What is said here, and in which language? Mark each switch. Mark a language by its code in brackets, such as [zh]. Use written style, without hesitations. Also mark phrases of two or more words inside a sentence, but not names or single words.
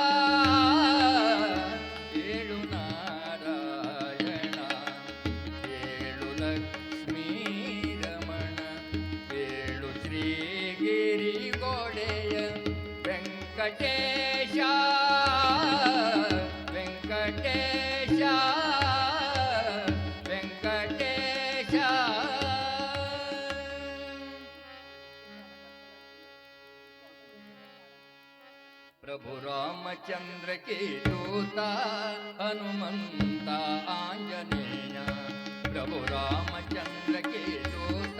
[kn] ಏಳು ನಾರಾಯಣ ಏಳು ಲಕ್ಷ್ಮೀ ರಮಣ ಏಳು ಶ್ರೀಗಿರಿ ಗೋಡೆಯ ವೆಂಕಟೇಶ ವೆಂಕಟೇಶ ವೆಂಕಟೇಶ [hi] प्रभु रामचंद्र के दूता हनुमंत आंजनेय प्रभु रामचंद्र के दूता